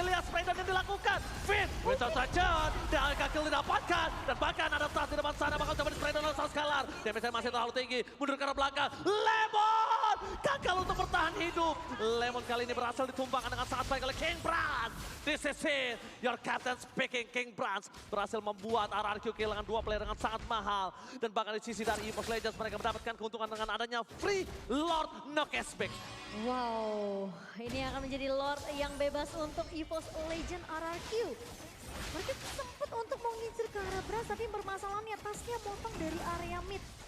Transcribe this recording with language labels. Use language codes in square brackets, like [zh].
[id] Lihat spray dan yang dilakukan. Finn. Winter Truncheon. Dan gagal didapatkan. Dan bahkan ada tas di depan sana. Bakal coba di spray down oleh sang Skylar. Damage-nya masih terlalu tinggi. Mundur ke arah belakang. Lemon. Gagal untuk bertahan hidup. Lemon kali ini berhasil ditumbangkan dengan sangat baik oleh King Brans. [en] This is it, your captain speaking. [id] King Brans berhasil membuat RRQ kehilangan 2 player dengan sangat mahal. Dan bahkan di sisi dari EVOS Legends mereka mendapatkan keuntungan dengan adanya free Lord no cashback. Wow, ini akan menjadi Lord yang bebas untuk EVOS Legend RRQ. Mereka sempat untuk mengincar ke arah Brans, tapi permasalahannya tasnya motong dari area mid.